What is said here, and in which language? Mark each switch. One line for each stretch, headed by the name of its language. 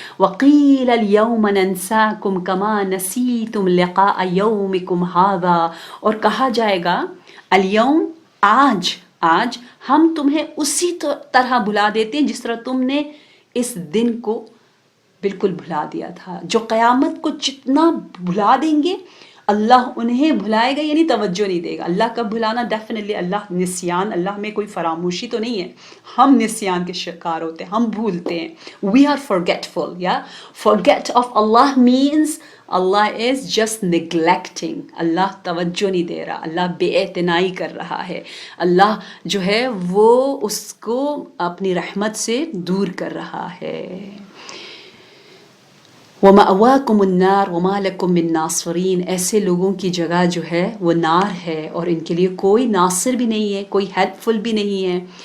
Arabic: وَقِيلَ الْيَوْمَ نَنْسَاكُمْ كَمَا نَسِيتُمْ لِقَاءَ يَوْمِكُمْ هَذَا,
Urdu: اور کہا جائے گا اليوم, آج ہم تمہیں اسی طرح بھلا دیتے ہیں جس طرح تم نے اس دن کو بالکل بھلا دیا تھا. جو قیامت کو جتنا بھلا دیں گے اللہ انہیں بھلائے گا, یعنی توجہ نہیں دے گا. اللہ کا بھلانا ڈیفینیٹلی, اللہ نسیان, اللہ میں کوئی فراموشی تو نہیں ہے, ہم نسیان کے شکار ہوتے ہیں, ہم بھولتے ہیں.
English: We are forgetful, forget of Allah means Allah is just neglecting.
Urdu: اللہ توجہ نہیں دے رہا, اللہ بے اعتنائی کر رہا ہے, اللہ جو ہے وہ اس کو اپنی رحمت سے دور کر رہا ہے.
Arabic: وَمَأْوَاكُمُ النَّارُ وَمَا لَكُم مِّن نَاصِرِينَ,
Urdu: ایسے لوگوں کی جگہ جو ہے وہ نار ہے, اور ان کے لیے کوئی ناصر بھی نہیں ہے, کوئی ہیلپ فل بھی نہیں ہے.